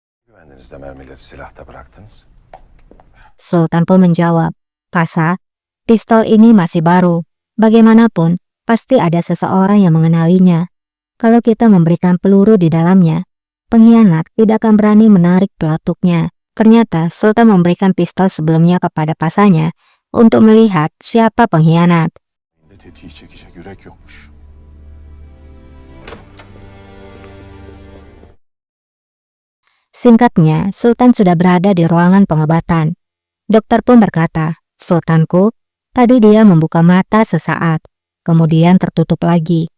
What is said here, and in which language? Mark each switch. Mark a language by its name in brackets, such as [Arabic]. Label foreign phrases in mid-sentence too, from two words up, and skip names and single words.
[Turkish] Güvendiğinizde mermileri silahta bıraktınız. [Indonesian] Sultan pun menjawab, "Pasa, pistol ini masih baru. Bagaimanapun, pasti ada seseorang yang mengenalinya. Kalau kita memberikan peluru di dalamnya, pengkhianat tidak akan berani menarik pelatuknya." Ternyata Sultan memberikan pistol sebelumnya kepada pasanya untuk melihat siapa pengkhianat. [Turkish] Elinde tetiği çekecek yürek yokmuş. [Indonesian] Singkatnya, Sultan sudah berada di ruangan pengobatan. Dokter pun berkata, "Sultanku, tadi dia membuka mata sesaat, kemudian tertutup lagi."